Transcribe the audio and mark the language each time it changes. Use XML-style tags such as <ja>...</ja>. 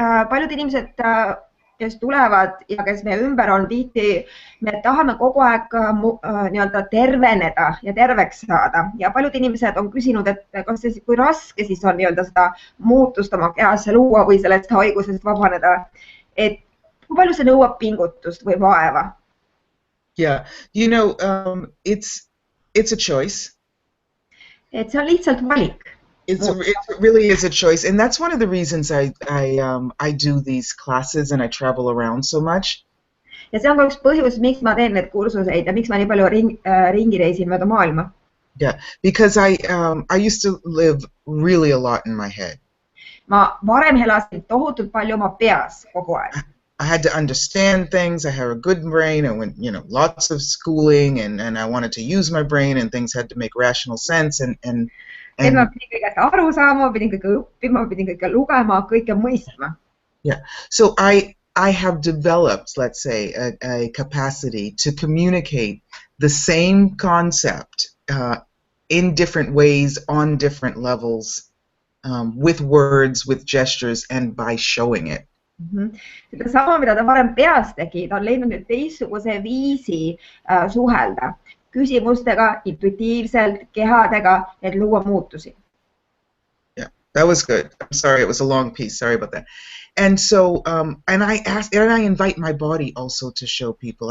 <et>paljud inimesed, kes tulevad ja kes meie ümber on, tihti me tahame kogu aeg nii-öelda terveneda ja terveks saada ja paljud inimesed on küsinud, et kas see, kui raske siis on nii-öelda seda muutust oma kehasse luua või sellest haigusest vabaneda, et kui palju see nõuab pingutust või vaeva?</et> <en>Yeah, you know, it's a choice.</en> <et>Et see on lihtsalt valik.</et> <en>It really is a choice, and that's one of the reasons I do these classes and I travel around so much.</en> <et>Ja see on ka üks põhjus, miks ma teen need kursuseid ja miks ma nii palju ringi reisin mööda maailma.</et> <en>Yeah, because I used to live really a lot in my head.</en> <et>Ma varem elasin tohutult palju oma peas kogu aeg.</et> <en>I had to understand things. I had a good brain. I went, lots of schooling, and I wanted to use my brain, and things had to make rational sense.</en> <et>Ma pidin kõigest aru saama, pidin kõike õppima, pidin kõike lugema, kõike mõistma.</et> <en>Yeah. So I have developed, let's say, a capacity to communicate the same concept in different ways, on different levels, with words, with gestures, and by showing it.</en> <et>Seda sama, mida ta varem peas tegi, ta on leidnud nüüd teistsuguse viisi suhelda küsimustega, intuitiivselt, kehadega, et luua muutusi.</et> <en>Yeah, that was good. I'm sorry, it was a long piece. Sorry about that. And so, and I invite my body also to show people.</en>